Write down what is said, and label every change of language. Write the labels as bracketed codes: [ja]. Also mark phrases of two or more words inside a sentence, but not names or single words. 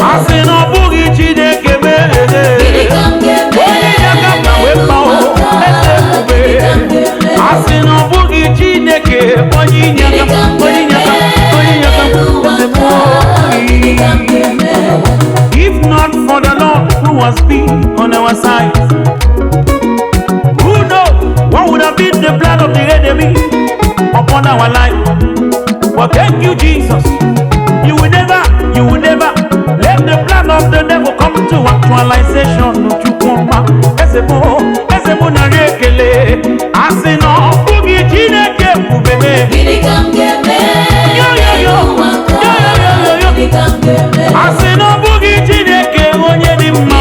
[ig] A sị na ọ bụghị Chineke mee. Gịnị ka m ga-eme? Onye inye aka m na wee mma, oh. Eze ebube. Gịnị ka m ga-eme? A sị na ọ bụghị Chineke, onye inye aka m, Gịnị ka m onye inye aka m, ga-eme? onye inye aka m. N'elu ụwa nke a, gịnị ka m ga-eme? [en] If not for the Lord who has been on our side, who knows what would have been the plan of the enemy upon our life? But thank you, Jesus. You will never, you will never let the plan of the devil come to actualization. [ig] Chukwuma, eze mụ, eze mụ narị ekele. A sị na ọ bụghị Chineke ebube mee. Gịnị ka m ga-eme? Yo, yo, yo. N'elu ụwa nke a, Yo, yo, yo, yo, yo. gịnị ka m ga-eme? A sị na ọ bụghị Chineke onye dị mma.